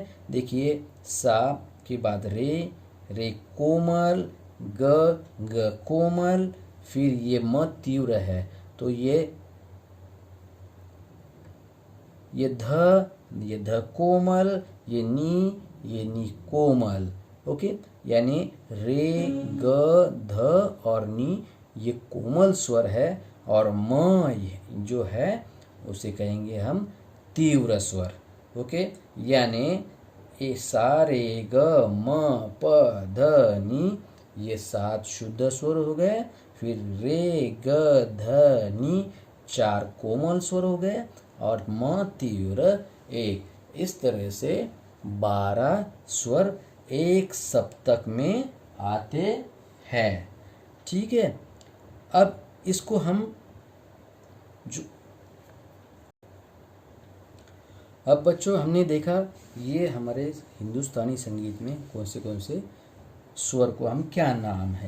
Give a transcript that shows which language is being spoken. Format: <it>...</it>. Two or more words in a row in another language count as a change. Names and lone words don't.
<hi>देखिए, सा के बाद रे कोमल, ग कोमल, फिर ये म तीव्र है, तो ये ये ध कोमल, ये नी कोमल। ओके, यानी रे ग ध और नी ये कोमल स्वर है, और म जो है उसे कहेंगे हम तीव्र स्वर। ओके, यानी ये सा रे ग म प ध नी ये 7 शुद्ध स्वर हो गए, फिर रे ग ध नी 4 कोमल स्वर हो गए, और म तीव्र 1। इस तरह से 12 स्वर एक सप्तक में आते हैं। ठीक है, अब इसको हम अब बच्चों हमने देखा ये हमारे हिंदुस्तानी संगीत में कौन से स्वर को हम क्या नाम है।</hi>